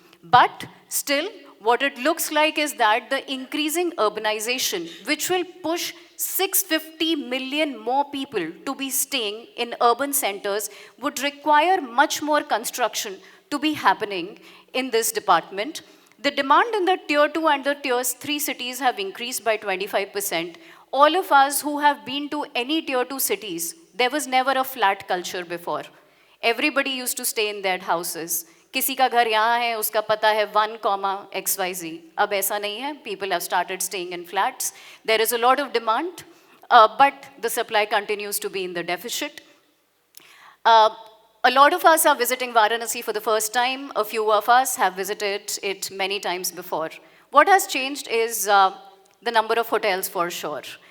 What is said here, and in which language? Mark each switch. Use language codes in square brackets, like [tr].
[en] But still, what it looks like is that the increasing urbanization, which will push 650 million more people to be staying in urban centers, would require much more construction to be happening in this department. The demand in the tier 2 and the tier 3 cities have increased by 25%. All of us who have been to any tier 2 cities, there was never a flat culture before. Everybody used to stay in their houses. [hi] किसी का घर यहाँ है, उसका पता है 1,XYZ. अब ऐसा नहीं है. [en] People have started staying in flats. There is a lot of demand, but the supply continues to be in the deficit. A lot of us are visiting Varanasi for the first time. A few of us have visited it many times before. What has changed is the number of hotels for sure.